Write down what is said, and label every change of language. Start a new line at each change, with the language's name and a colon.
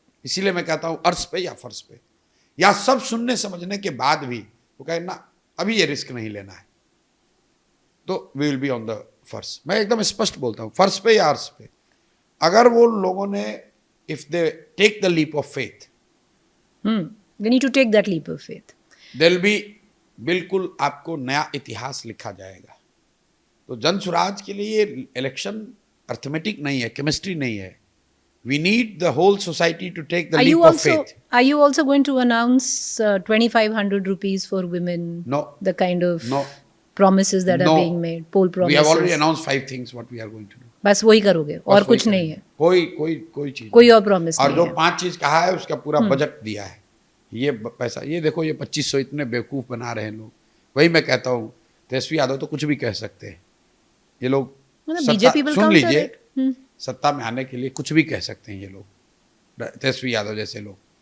Hindi: इसीलिए मैं कहता हूँ अर्श पे या फर्श पे, या सब सुनने समझने के बाद भी वो कहे ना अभी ये रिस्क नहीं लेना है, तो
English: we will be on the
Hindi: फर्श। मैं एकदम स्पष्ट बोलता हूँ, फर्श पे या अर्श पे। अगर वो लोगों ने,
English: If they take the leap of faith, they need to take that leap of faith. There will be,
Hindi: बिल्कुल आपको नया इतिहास लिखा जाएगा। तो जनसुराज के लिए ये इलेक्शन अर्थमेटिक नहीं है, केमिस्ट्री नहीं है।
English: We need the whole society to take the leap of faith. Are you also going to announce 2,500 rupees for women? No. The kind of No. promises that are being made, poll promises. We have already announced 5 things what we are going to do.
Hindi: बस वही करोगे और कुछ नहीं है? कोई चीज, कोई और प्रॉमिस नहीं है। और जो 5 चीज कहा है उसका पूरा बजट दिया है। ये पैसा, ये देखो, ये 2500 इतने बेवकूफ बना रहे हैं लोग। वही मैं कहता हूँ, तेजस्वी यादव तो कुछ भी कह सकते हैं। ये लोग सुन लीजिए, सत्ता में आने के लिए कुछ भी कह सकते हैं ये लोग, तेजस्वी यादव जैसे लोग।